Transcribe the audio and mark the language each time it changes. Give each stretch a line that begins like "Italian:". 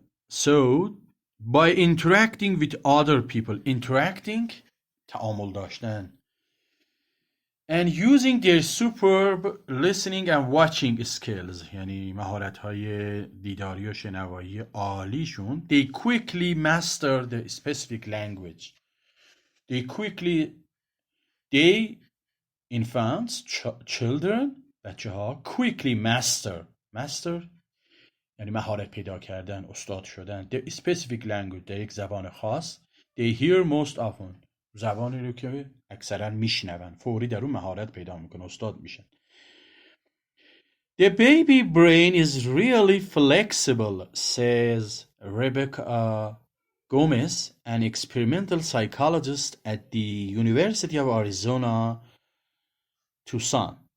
English: So by interacting with other people, interacting
Persian: تعامل داشتن،
English: and using their superb listening and watching skills
Persian: یعنی مهارت‌های دیداری و شنوایی عالیشون،
English: they quickly master the specific language. They infants, children،
Persian: بچه ها
English: quickly master
Persian: یعنی مهارت پیدا کردن، استاد شدن.
English: The specific language
Persian: در یک زبان خاص.
English: They hear most often
Persian: زبانی رو که اکثرا میشنون، فوری در اون مهارت پیدا میکنه، استاد میشن.
English: The baby brain is really flexible, says Rebecca Gomez, an experimental psychologist at the University of Arizona, Tucson.